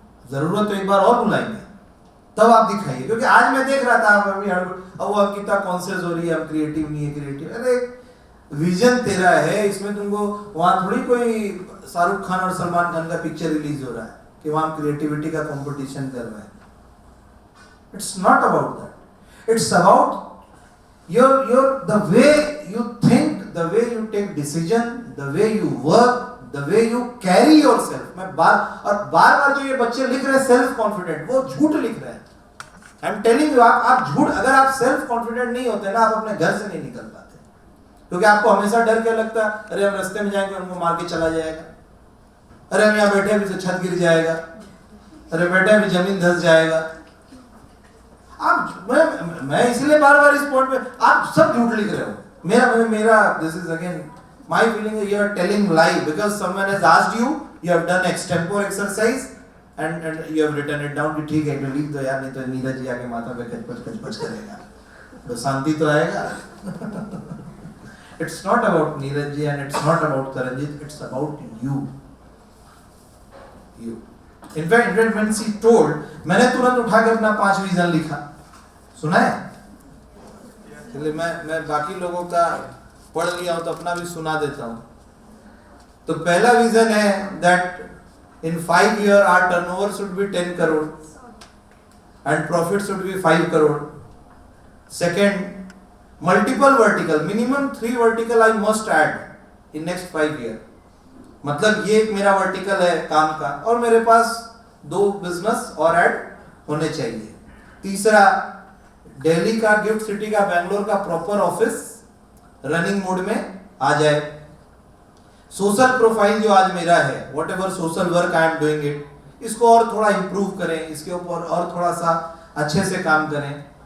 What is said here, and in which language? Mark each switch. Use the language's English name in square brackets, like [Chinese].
[Hindi] जरूरत तो एक बार और बुलाएंगे, तब आप दिखाइए। क्योंकि आज मैं देख रहा था आप अभी अब वो अंकिता कॉन्शियस हो रही है, हम क्रिएटिव नहीं है, क्रिएटिव। अरे विजन तेरा है, इसमें तुमको वहां थोड़ी कोई शाहरुख खान और सलमान खान का पिक्चर रिलीज हो रहा है कि वहां क्रिएटिविटी का कंपटीशन कर रहा है। [English] It's not about that, it's about the way you think, the way you take decision, the way you work, the way you carry yourself. [Hindi] मैं बार जो ये बच्चे लिख रहे हैं सेल्फ कॉन्फिडेंट, वो झूठ लिख रहे हैं। [English] I am telling you, [Hindi] आप झूठ, अगर आप सेल्फ कॉन्फिडेंट नहीं होते ना, आप अपने घर से नहीं निकल पाते। क्योंकि आपको हमेशा डर क्या लगता है, अरे हम रास्ते में जाएंगे उनको मार के चला जाएगा, अरे हम यहाँ बैठे अभी तो छत गिर जाएगा, अरे बैठे अभी जमीन धंस जाएगा। आप मैं इसलिए बार इस पॉइंट पे आप सब झूठ लिख रहे हो। [English] मेरा this is again my feeling, you are telling lie because someone has asked you have done extempore exercise and you have written it down [Hindi] कि ठीक है, लिख दो यार, नहीं तो नीरज जी आके माथा पे कच करेगा, तो शांति तो आएगा। [English] It's not about Neeraj ji and it's not about Taranjit, it's about you. In fact, when she told, [Hindi] मैंने तुरंत उठा के अपना 5 विजन लिखा, सुना है? चलिए मैं बाकी लोगों का पढ़ लिया हूं तो अपना भी सुना देता हूं। तो पहला विजन है [English] that in 5 years our turnover should be 10 crore and profit should be 5 crore. Second, multiple vertical, minimum 3 vertical I must add in next 5 years. [Hindi] मतलब ये एक मेरा वर्टिकल है काम का, और मेरे पास 2 बिजनेस और ऐड होने चाहिए। तीसरा, दिल्ली का, गिफ्ट सिटी का, बेंगलोर का प्रॉपर ऑफिस रनिंग मोड में आ जाए। सोशल प्रोफाइल जो आज मेरा है, [English] whatever social work I am doing it, [Hindi] इसको और थोड़ा इंप्रूव करें, इसके ऊपर और थोड़ा सा अच्छे से काम करें।